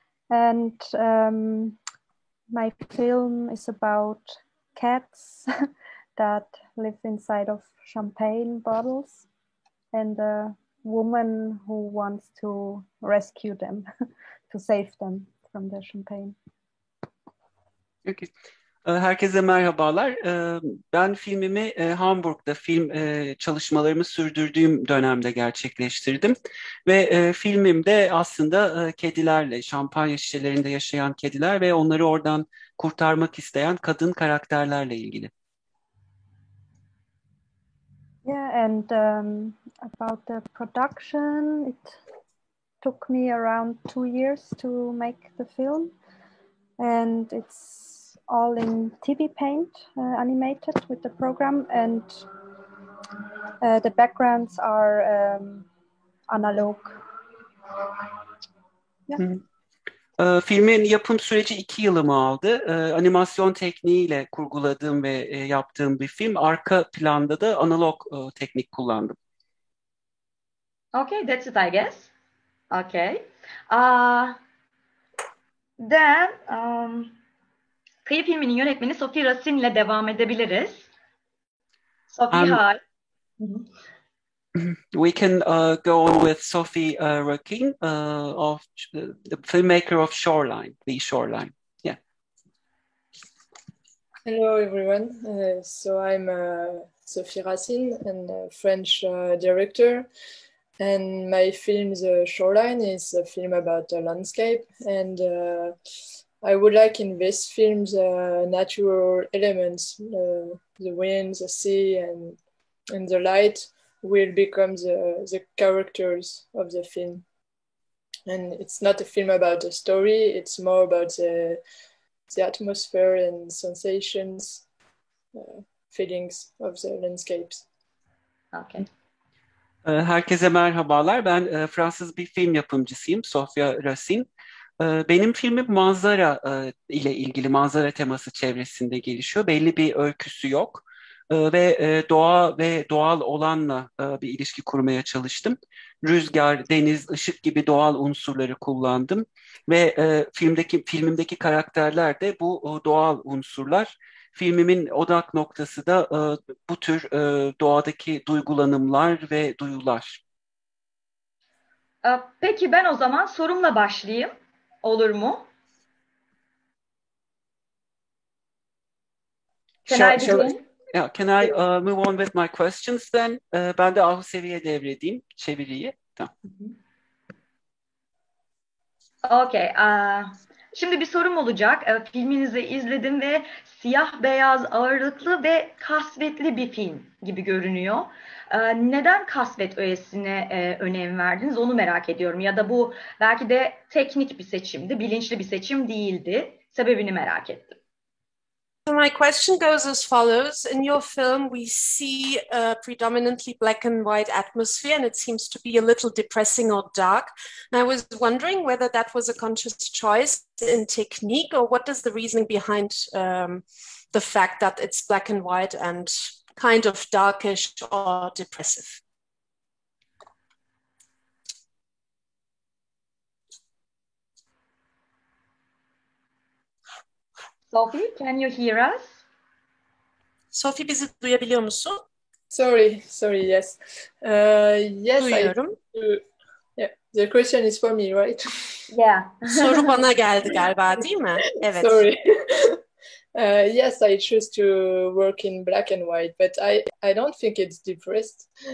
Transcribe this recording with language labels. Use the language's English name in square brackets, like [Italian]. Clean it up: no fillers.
[English] And my film is about cats that live inside of champagne bottles and a woman who wants to rescue them, to save them from the champagne. [Turkish] Okay. Herkese merhabalar. Ben filmimi Hamburg'da film çalışmalarımı sürdürdüğüm dönemde gerçekleştirdim. Ve filmimde aslında kedilerle, şampanya şişelerinde yaşayan kediler ve onları oradan kurtarmak isteyen kadın karakterlerle ilgili. [English] Yeah, and about the production, it took me around 2 years to make the film. And it's all in TV Paint, animated with the program, and the backgrounds are analog. Yeah. [Turkish] Filmin yapım süreci 2 yılımı aldı. Animasyon tekniğiyle kurguladığım ve yaptığım bir film. Arka planda da analog teknik kullandım. [English] Okay, that's it, I guess. Okay. [Turkish] Then, Kıyı filminin yönetmeni Sophie Racine ile devam edebiliriz. [English] Sophie, hi. We can go on with Sophie Racine, of the filmmaker of Shoreline, the Shoreline. Yeah. Hello, everyone. So I'm Sophie Racine, and a French director. And my film, The Shoreline, is a film about a landscape. And I would like in this film the natural elements, the wind, the sea, and the light will become the characters of the film. And it's not a film about a story, it's more about the atmosphere and sensations, feelings of the landscapes. Okay. [Turkish] Herkese merhabalar. Ben Fransız bir film yapımcısıyım, Sophie Racine. Benim filmim manzara ile ilgili, manzara teması çevresinde gelişiyor. Belli bir öyküsü yok. Ve doğa ve doğal olanla bir ilişki kurmaya çalıştım. Rüzgar, deniz, ışık gibi doğal unsurları kullandım. Ve filmimdeki karakterler de bu doğal unsurlar. Filmimin odak noktası da bu tür doğadaki duygulanımlar ve duyular. Peki ben o zaman sorumla başlayayım. Olur mu? [English] Can I begin? Yeah, can I move on with my questions then? [Turkish] Ben de Ahu Sevi'ye devredeyim çeviriyi. Tamam. Okay. Şimdi bir sorum olacak. Filminizi izledim ve siyah beyaz ağırlıklı ve kasvetli bir film gibi görünüyor. Neden kasvet öğesine önem verdiniz? Onu merak ediyorum. Ya da bu belki de teknik bir seçimdi, bilinçli bir seçim değildi. Sebebini merak ettim. So my question goes as follows. In your film, we see a predominantly black and white atmosphere, and it seems to be a little depressing or dark. And I was wondering whether that was a conscious choice in technique, or what is the reasoning behind the fact that it's black and white and kind of darkish or depressive? [English] Sophie, can you hear us? [Turkish] Sophie, bizi duyabiliyor musun? [English] Sorry, yes. Yes, [Turkish] Duyuyorum. [English] Yeah, the question is for me, right? Yeah. [Turkish] Soru bana geldi galiba, değil mi? Evet. [English] Sorry. Yes, I choose to work in black and white, but I don't think it's depressed.